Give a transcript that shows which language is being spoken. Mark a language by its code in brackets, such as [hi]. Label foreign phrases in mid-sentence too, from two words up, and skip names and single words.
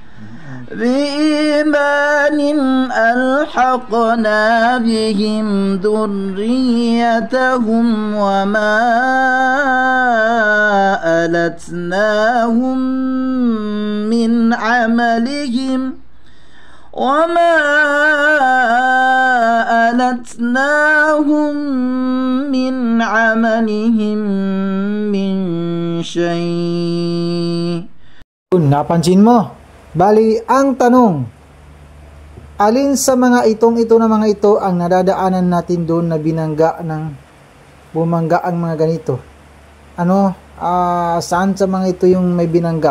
[ar] ألحقنا بهم ذريتهم وما ألتناهم من عملهم من شيء. [tl] Napansin mo? Bali, ang tanong, alin sa mga ito na mga ito ang nadadaanan natin doon na bumangga ang mga ganito? Saan sa mga ito yung may binangga?